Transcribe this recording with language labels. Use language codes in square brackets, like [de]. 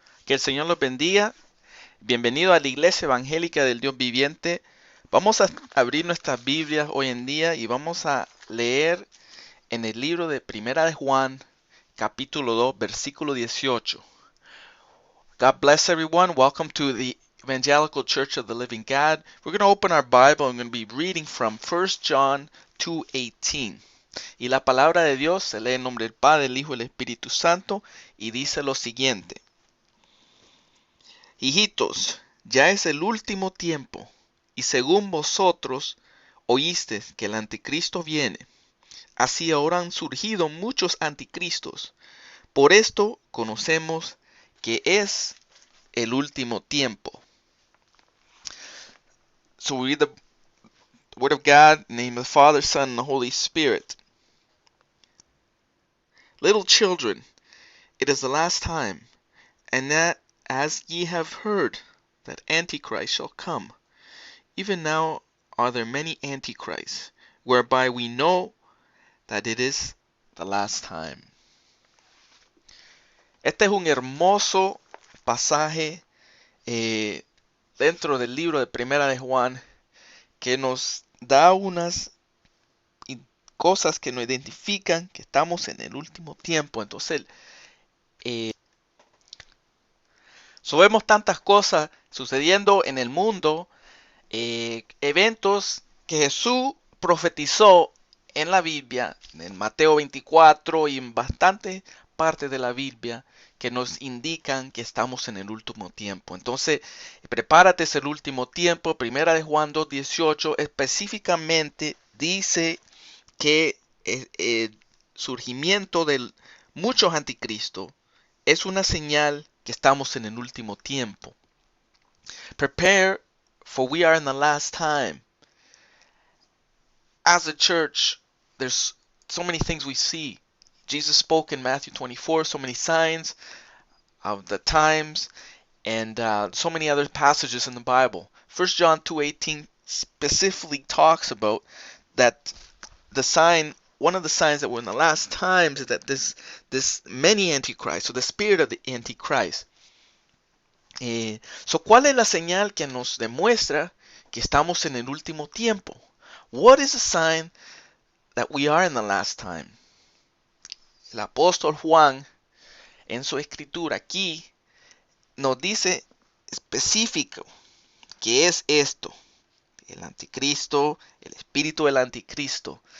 [es] Que el Señor los bendiga. Bienvenido a la Iglesia Evangélica del Dios Viviente. Vamos a abrir nuestras Biblias hoy en día y vamos a leer en el libro de Primera de Juan, capítulo 2, versículo 18. [en] God bless everyone. Welcome to the Evangelical Church of the Living God. We're going to open our Bible and we're going to be reading from 1 John 2:18. [es] Y la palabra de Dios se lee en nombre del Padre, del Hijo y del Espíritu Santo y dice lo siguiente. Hijitos, ya es el último tiempo, y según vosotros oísteis que el anticristo viene, así ahora han surgido muchos anticristos. Por esto conocemos que es el último tiempo. [en] So we read the Word of God in the name of the Father, Son, and the Holy Spirit. Little children, it is the last time, and that as ye have heard that Antichrist shall come, even now are there many antichrists, whereby we know that it is the last time. [es] Este es un hermoso pasaje dentro del libro de Primera de Juan que nos da unas cosas que nos identifican que estamos en el último tiempo. Entonces, vemos tantas cosas sucediendo en el mundo, eventos que Jesús profetizó en la Biblia, en Mateo 24 y en bastantes partes de la Biblia que nos indican que estamos en el último tiempo. Entonces, prepárate, es el último tiempo. Primera de Juan 2:18 específicamente dice que el surgimiento de muchos anticristos es una señal que estamos en el último tiempo. [en] Prepare, for we are in the last time. As a church, there's so many things we see. Jesus spoke in Matthew 24, so many signs of the times, and so many other passages in the Bible. 1 John 2:18 specifically talks about that the sign, one of the signs that we're in the last times is that this many antichrists, so the spirit of the antichrist. [es] So, ¿cuál es la señal que nos demuestra que estamos en el último tiempo? [en] What is a sign that we are in the last time? [es] El apóstol Juan, en su escritura aquí, nos dice específico que es esto: el anticristo, el espíritu del anticristo.